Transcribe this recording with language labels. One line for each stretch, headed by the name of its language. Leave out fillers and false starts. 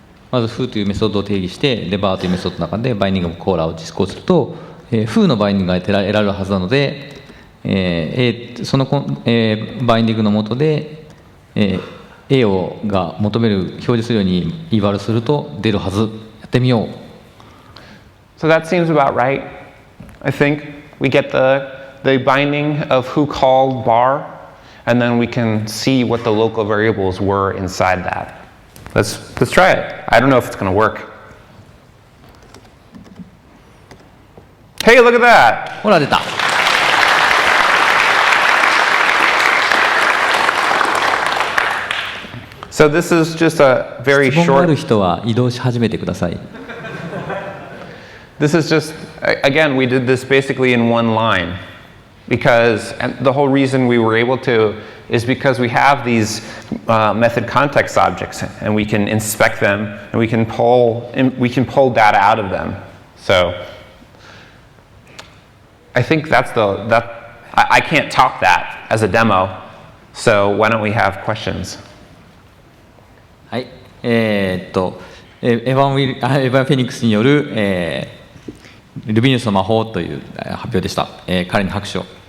Japanese: まず foo というメソッドを定義して、レバーというメソッドの中でバインディングオブコーラを実行すると、foo のバインディングが得られるはずなので、そのバインディングの下で、A が求める表示するようにイバルすると出るはず。やってみよう。
English: So that seems about right. I think we get the binding of who called bar, and then we can see what the local variables were inside that. Let's try it. I don't know if it's going to work. Hey, look at that.
Japanese: ほら出た。
English: So this is just a very
Japanese: 質問がある
English: short.
Japanese: 人は移動し始めてください。
English: This is just, again, we did this basically in one line. And the whole reason we were able to is because we have these method context objects, and we can inspect them, and we can pull data out of them. So I think I can't talk that as a demo. So why don't we have questions?
Japanese: はい。エヴァン・フェニックスによる、ルビニウスの魔法という発表でした。彼に拍手を。